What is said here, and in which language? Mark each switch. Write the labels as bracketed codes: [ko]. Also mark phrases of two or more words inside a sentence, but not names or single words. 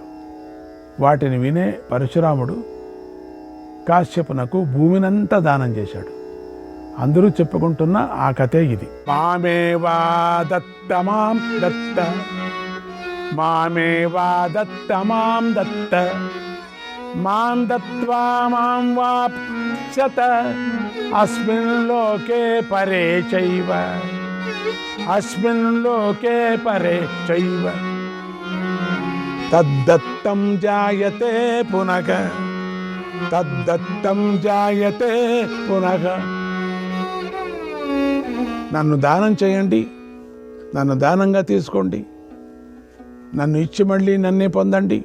[te] వాటిని వినే పరశురాముడు కాశ్యపునకు భూమినంతా దానం చేశాడు. అందరూ చెప్పుకుంటున్న ఆ కథే ఇది. [sa] మామేవా దత్త మాం దత్త, మామేవా దత్త మాం దత్త, మాం దత్వా మాం వాప్స్యత అస్మిన్ లోకే పరే చైవ, అస్మిన్ లోకే పరే చైవ తద్దత్తం జాయతే పునః, తద్దత్తం జాయతే పునః. [te] నన్ను దానం చేయండి, నన్ను దానంగా తీసుకోండి, నన్ను ఇచ్చి మళ్ళీ నన్నే పొందండి.